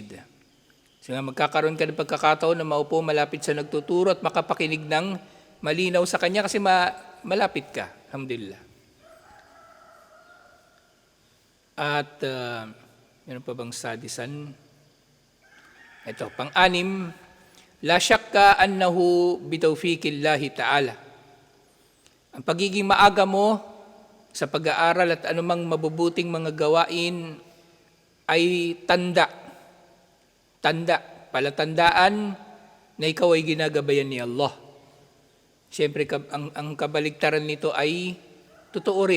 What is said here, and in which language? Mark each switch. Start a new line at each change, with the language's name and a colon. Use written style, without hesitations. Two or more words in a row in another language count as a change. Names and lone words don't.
Filipino: So magkakaroon ka ng pagkakataon na maupo malapit sa nagtuturo at makapakinig ng malinaw sa kanya kasi malapit ka.
Arabic: Alhamdulillah.
Filipino: At meron pa bang sadisan? Ito, pang-anim,
Arabic: لا شك أنه بتوفيق الله تعالى.
Filipino: Ang pagiging maaga mo sa pag-aaral at anumang mabubuting mga gawain ay palatandaan na ikaw ay ginagabayan ni Allah. Siyempre, ang kabaligtaran nito ay totoo rin.